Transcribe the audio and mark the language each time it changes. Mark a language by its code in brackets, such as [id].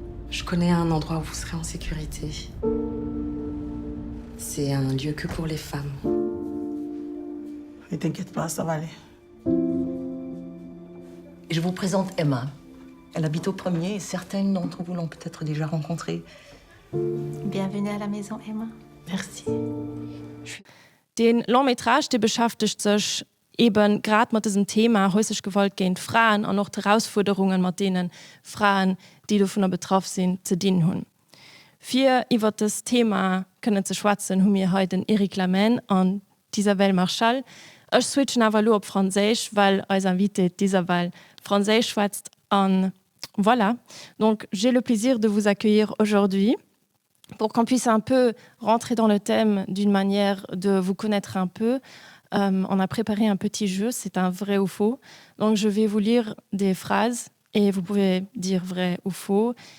[fr] Je connais un endroit où vous serez en sécurité. C'est un lieu que pour les femmes. Ne t'inquiète pas, ça va aller. Et je vous présente Emma. Elle habite au premier et certaines d'entre vous l'ont peut-être déjà rencontrée. Bienvenue à la maison, Emma. Merci. [de] Den Longmetrage, der beschäftigt sich eben gerade mit diesem Thema häusliche Gewalt gegen Frauen und auch die Herausforderungen, mit denen Frauen, die davon betroffen sind, zu dienen haben. Für über das Thema können zu schwatzen, haben wir heute den Eric Lamen und Isabelle Marchal. Ich switche aber nur auf Französisch, weil unser Invité Isabelle Französisch schwätzt. Und voilà. [fr] Donc, j'ai le plaisir de vous accueillir aujourd'hui pour qu'on puisse un peu rentrer dans le thème d'une manière de vous connaître un peu. On a préparé un petit jeu, c'est un vrai ou faux. Donc, je vais vous lire des phrases et vous pouvez dire vrai ou faux.